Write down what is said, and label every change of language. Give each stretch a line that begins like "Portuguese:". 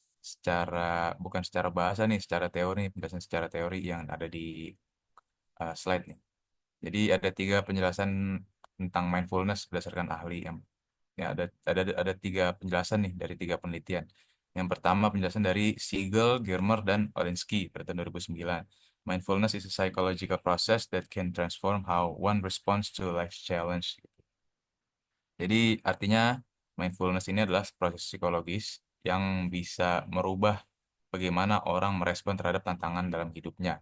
Indonesian: Secara bukan secara bahasa nih, secara teori, penjelasan secara teori yang ada di slide nih. Jadi ada tiga penjelasan tentang mindfulness berdasarkan ahli yang ya ada tiga penjelasan nih dari tiga penelitian. Yang pertama penjelasan dari Siegel, Germer, dan Olinsky pada tahun 2009.
English: Mindfulness is a psychological process that can transform how one responds to life's challenge.
Indonesian: Jadi artinya mindfulness ini adalah proses psikologis yang bisa merubah bagaimana orang merespon terhadap tantangan dalam hidupnya.